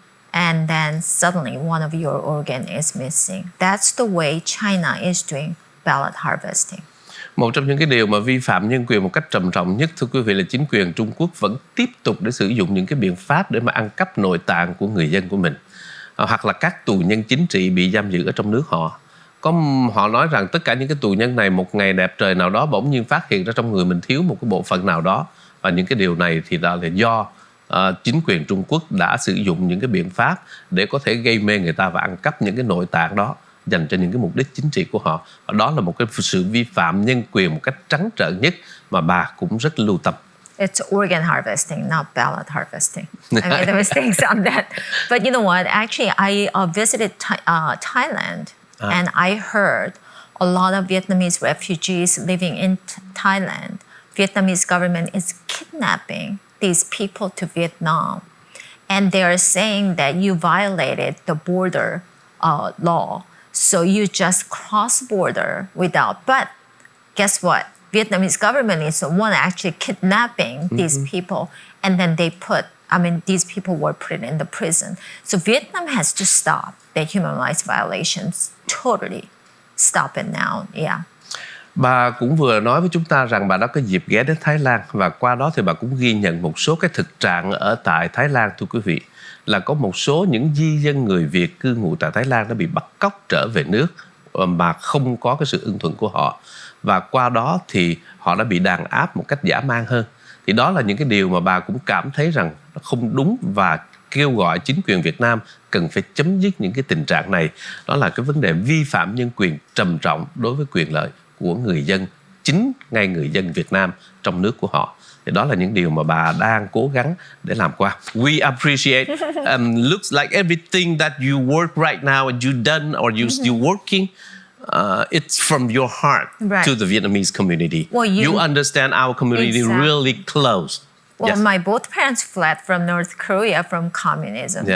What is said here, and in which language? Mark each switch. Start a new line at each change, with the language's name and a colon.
English: And then suddenly one of your organ is missing. That's the way China is doing ballot harvesting.
Vietnamese: Một trong những cái điều mà vi phạm nhân quyền một cách trầm trọng nhất, thưa quý vị, là chính quyền Trung Quốc vẫn tiếp tục để sử dụng những cái biện pháp để mà ăn cắp nội tạng của người dân của mình, hoặc là các tù nhân chính trị bị giam giữ ở trong nước họ. Họ nói rằng tất cả những cái tù nhân này một ngày đẹp trời nào đó bỗng nhiên phát hiện ra trong người mình thiếu một cái bộ phận nào đó, và những cái điều này thì là do chính quyền Trung Quốc đã sử dụng những cái biện pháp để có thể gây mê người ta và ăn cắp những cái nội tạng đó dành cho những cái mục đích chính trị của họ. Và đó là một cái sự vi phạm nhân quyền một cách trắng trợn nhất mà bà cũng rất lưu tâm.
English: It's organ harvesting, not ballot harvesting. I made a mistake on that. But you know what? Actually, I visited Thailand, and I heard a lot of Vietnamese refugees living in Thailand. Vietnamese government is kidnapping these people to Vietnam. And they are saying that you violated the border law. So you just cross border without. But guess what? Vietnamese government is the one actually kidnapping these people, and then these people were put in the prison. So Vietnam has to stop the human rights violations. Totally stop it now. Yeah.
Vietnamese: Bà cũng vừa nói với chúng ta rằng bà đã có dịp ghé đến Thái Lan, và qua đó thì bà cũng ghi nhận một số cái thực trạng ở tại Thái Lan, thưa quý vị, là có một số những di dân người Việt cư ngụ tại Thái Lan đã bị bắt cóc trở về nước mà không có cái sự ưng thuận của họ, và qua đó thì họ đã bị đàn áp một cách dã man hơn. Thì đó là những cái điều mà bà cũng cảm thấy rằng nó không đúng, và kêu gọi chính quyền Việt Nam cần phải chấm dứt những cái tình trạng này. Đó là cái vấn đề vi phạm nhân quyền trầm trọng đối với quyền lợi của người dân, chính ngay người dân Việt Nam trong nước của họ. Thì đó là những điều mà bà đang cố gắng để làm qua.
English: We appreciate. Looks like everything that you work right now and you done or you still working, it's from your heart to the Vietnamese community. Well, you understand our community really close. Well, Yes. my both parents fled from North Korea from communism,